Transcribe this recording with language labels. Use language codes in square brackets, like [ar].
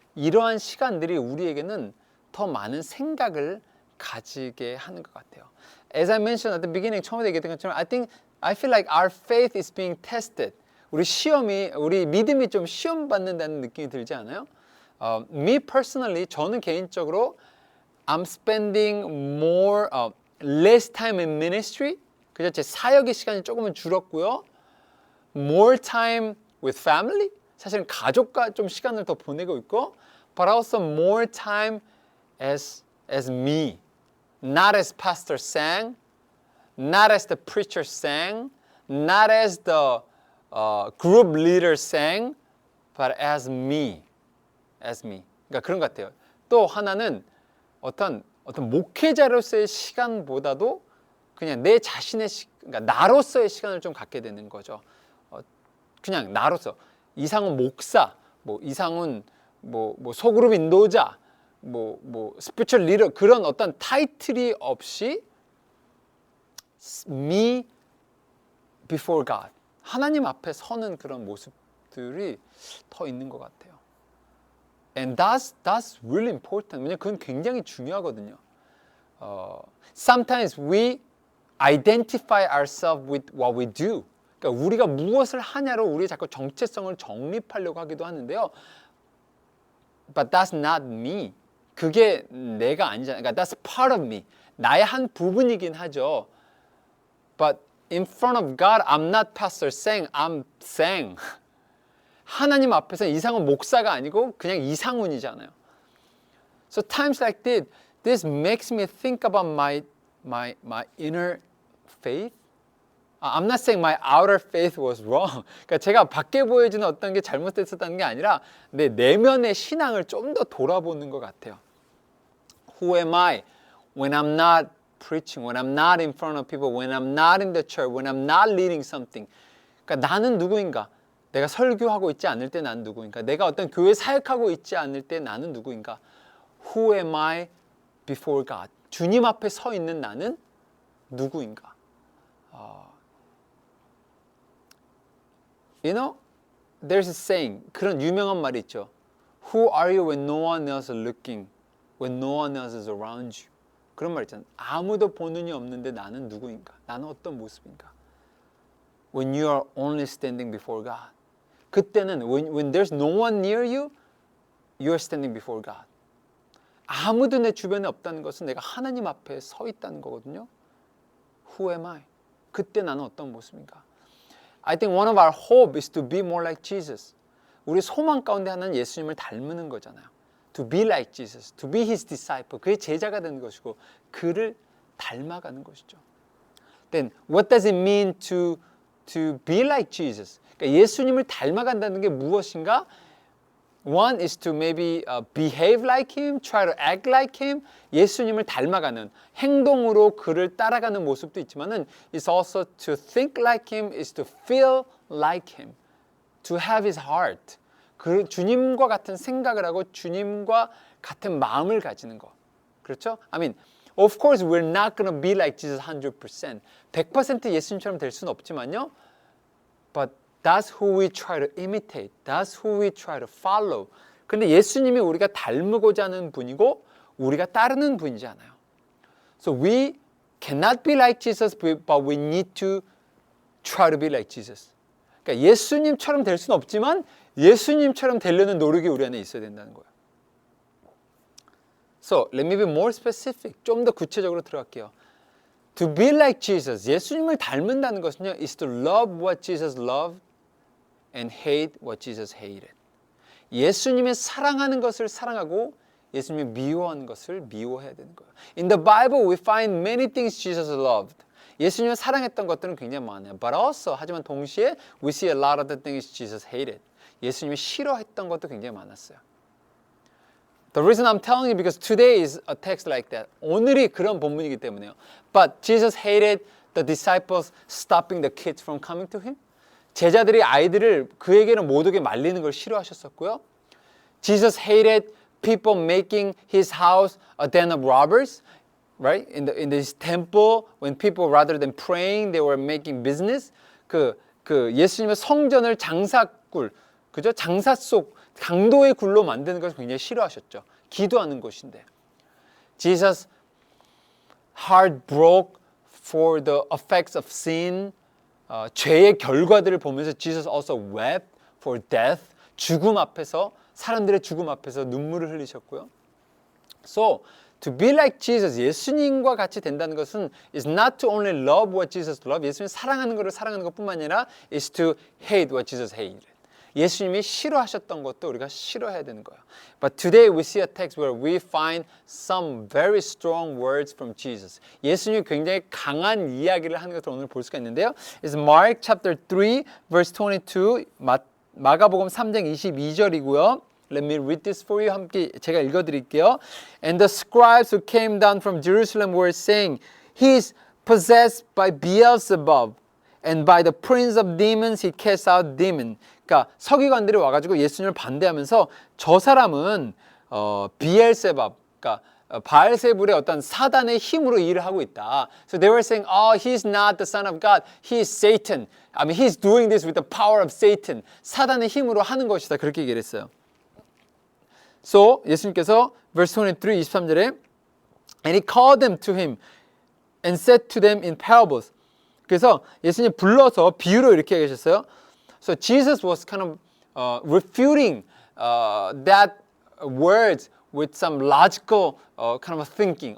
[ko] 이러한 시간들이 우리에게는 더 많은 생각을 가지게 하는 것 같아요. [en] As I mentioned at the beginning, [ko] 처음에 얘기했던 것처럼 [en] I feel like our faith is being tested. [ko] 우리 믿음이 좀 시험 받는다는 느낌이 들지 않아요? [en] Me personally, [ko] 저는 개인적으로 [en] I'm spending more, less time in ministry. [ko] 그죠? 제 사역의 시간이 조금은 줄었고요. [en] More time with family. [ko] 사실은 가족과 좀 시간을 더 보내고 있고, [en] but also more time as me. Not as Pastor sang, not as the preacher sang, not as the group leader sang, but as me. [ko] 그러니까 그런 것 같아요. 또 하나는 어떤 목회자로서의 시간보다도 그냥 내 자신의 그러니까 나로서의 시간을 좀 갖게 되는 거죠. 그냥 나로서 이상훈 목사, 뭐 이상훈 뭐 소그룹 인도자, 뭐 스피리추얼 리더 그런 어떤 타이틀이 없이 [en] me before God. [ko] 하나님 앞에 서는 그런 모습들이 더 있는 것 같아요. [en] And that's really important. [ko] 왜냐면 그건 굉장히 중요하거든요. [en] Sometimes we identify ourselves with what we do. [ko] 그러니까 우리가 무엇을 하냐로 우리 자꾸 정체성을 정립하려고 하기도 하는데요. [en] But that's not me. [ko] 그게 내가 아니잖아요. [en] 그러니까 that's part of me. [ko] 나의 한 부분이긴 하죠. [en] But in front of God, I'm not Pastor Sang. I'm Sang. [ko] 하나님 앞에서 이상훈 목사가 아니고 그냥 이상훈이잖아요. [en] So times like this makes me think about my inner faith. I'm not saying my outer faith was wrong. [ko] 그러니까 제가 밖에 보여지는 어떤 게 잘못됐었다는 게 아니라 내 내면의 신앙을 좀 더 돌아보는 것 같아요. [en] Who am I when I'm not preaching, when I'm not in front of people, when I'm not in the church, when I'm not leading something. [ko] 그러니까 나는 누구인가? 내가 설교하고 있지 않을 때 나는 누구인가? 내가 어떤 교회 사역하고 있지 않을 때 나는 누구인가? [en] Who am I before God? [ko] 주님 앞에 서 있는 나는 누구인가? [en] You know, there's a saying, [ko] 그런 유명한 말이 있죠. [en] Who are you when no one else is looking, when no one else is around you? [ko] 그런 말 있잖아요. 아무도 보는 이 없는데 나는 누구인가? 나는 어떤 모습인가? [en] When you are only standing before God. 그때는 when there's no one near you, you're standing before God. [ko] 아무도 내 주변에 없다는 것은 내가 하나님 앞에 서 있다는 거거든요. [en] Who am I? [ko] 그때 나는 어떤 모습인가? [en] I think one of our hope is to be more like Jesus. [ko] 우리 소망 가운데 하나는 예수님을 닮는 거잖아요. [en] To be like Jesus, to be His disciple. [ko] 그의 제자가 되는 것이고 그를 닮아가는 것이죠. [en] Then what does it mean to be like Jesus? [ko] 그러니까 예수님을 닮아간다는 게 무엇인가? [en] One is to maybe behave like him, try to act like him. [ko] 예수님을 닮아가는 행동으로 그를 따라가는 모습도 있지만은 [en] it's also to think like him, is to feel like him, to have his heart. [ko] 그 주님과 같은 생각을 하고 주님과 같은 마음을 가지는 거. 그렇죠? [en] I mean, of course we're not going to be like Jesus 100%. [ko] 100% 예수님처럼 될 수는 없지만요. [en] But that's who we try to imitate. That's who we try to follow. [ko] 근데 예수님이 우리가 닮고자 하는 분이고 우리가 따르는 분이지 않아요. [en] So we cannot be like Jesus, but we need to try to be like Jesus. [ko] 그러니까 예수님처럼 될 수는 없지만 예수님처럼 되려는 노력이 우리 안에 있어야 된다는 거예요. [en] So let me be more specific. [ko] 좀 더 구체적으로 들어갈게요. [en] To be like Jesus, [ko] 예수님을 닮는다는 것은요, [en] is to love what Jesus loved and hate what Jesus hated. [ko] 예수님의 사랑하는 것을 사랑하고 예수님이 미워하는 것을 미워해야 되는 거예요. [en] In the Bible we find many things Jesus loved. [ko] 예수님을 사랑했던 것들은 굉장히 많아요. [en] But also, [ko] 하지만 동시에 [en] we see a lot of the things Jesus hated. [ko] 예수님이 싫어했던 것도 굉장히 많았어요. [en] The reason I'm telling you because today is a text like that. [ko] 오늘이 그런 본문이기 때문에요. [en] But Jesus hated the disciples stopping the kids from coming to him. [ko] 제자들이 아이들을 그에게는 못 오게 말리는 걸 싫어하셨었고요. [en] Jesus hated people making his house a den of robbers. Right? In this temple, when people rather than praying, they were making business. [ko] 그 예수님의 성전을 장사굴, 그죠? 장사 속 강도의 굴로 만드는 것을 굉장히 싫어하셨죠. 기도하는 곳인데. [en] Jesus' heart broke for the effects of sin. [ko] 죄의 결과들을 보면서 [en] Jesus also wept for death. [ko] 죽음 앞에서, 사람들의 죽음 앞에서 눈물을 흘리셨고요. [en] So, to be like Jesus, [ko] 예수님과 같이 된다는 것은 [en] is not to only love what Jesus loved. [ko] 예수님 사랑하는 것을 사랑하는 것뿐만 아니라 [en] is to hate what Jesus hated. [ko] 예수님이 싫어하셨던 것도 우리가 싫어해야 되는 거예요. [en] But today we see a text where we find some very strong words from Jesus. [ko] 예수님이 굉장히 강한 이야기를 하는 것을 오늘 볼 수가 있는데요. [en] It's Mark chapter 3 verse 22. [ko] 마가복음 3장 22절이고요. [en] Let me read this for you. [ko] 함께 제가 읽어드릴게요. [en] And the scribes who came down from Jerusalem were saying, He is possessed by Beelzebub, and by the prince of demons he casts out demons. [ko] 그러니까 서기관들이 와가지고 예수님을 반대하면서 저 사람은 비엘세밥, 그러니까 바알세불의 어떤 사단의 힘으로 일을 하고 있다. [en] So they were saying, oh, he's not the son of God. He is Satan. I mean, he's doing this with the power of Satan. [ko] 사단의 힘으로 하는 것이다. 그렇게 얘기를 했어요. [en] So 예수님께서 verse 23, 23절에 And he called them to him and said to them in parables. [ko] 그래서 예수님 불러서 비유로 이렇게 얘기하셨어요. [en] So Jesus was kind of refuting that words with some logical kind of thinking.